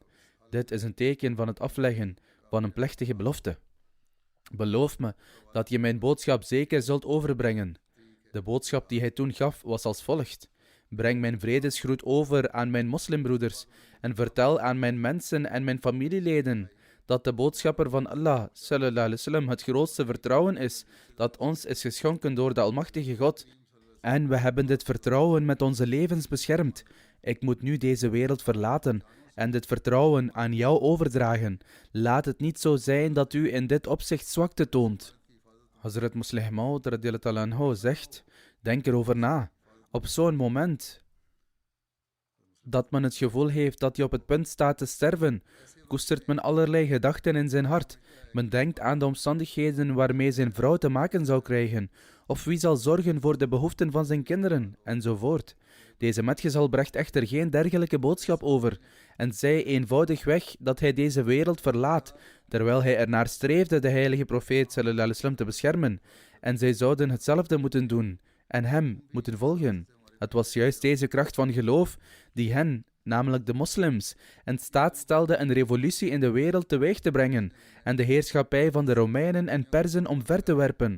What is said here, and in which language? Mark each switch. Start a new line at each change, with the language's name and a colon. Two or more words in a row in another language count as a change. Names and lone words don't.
Dutch: Dit is een teken van het afleggen van een plechtige belofte. Beloof me dat je mijn boodschap zeker zult overbrengen. De boodschap die hij toen gaf was als volgt. Breng mijn vredesgroet over aan mijn moslimbroeders en vertel aan mijn mensen en mijn familieleden dat de boodschapper van Allah
Arabic: صلى الله عليه وسلم
Dutch: het grootste vertrouwen is dat ons is geschonken door de Almachtige God. En we hebben dit vertrouwen met onze levens beschermd. Ik moet nu deze wereld verlaten en dit vertrouwen aan jou overdragen. Laat het niet zo zijn dat u in dit opzicht zwakte toont. Hazrat Musleh Maud
Arabic: رضي الله تعالى عنه
Dutch: zegt, denk erover na. Op zo'n moment dat men het gevoel heeft dat hij op het punt staat te sterven, koestert men allerlei gedachten in zijn hart. Men denkt aan de omstandigheden waarmee zijn vrouw te maken zou krijgen, of wie zal zorgen voor de behoeften van zijn kinderen, enzovoort. Deze metgezel bracht echter geen dergelijke boodschap over en zei eenvoudigweg dat hij deze wereld verlaat, terwijl hij ernaar streefde de heilige profeet
Arabic: صلى الله عليه وسلم
Dutch: te beschermen. En zij zouden hetzelfde moeten doen en hem moeten volgen. Het was juist deze kracht van geloof die hen, namelijk de moslims, in staat stelde een revolutie in de wereld teweeg te brengen en de heerschappij van de Romeinen en Perzen omver te werpen.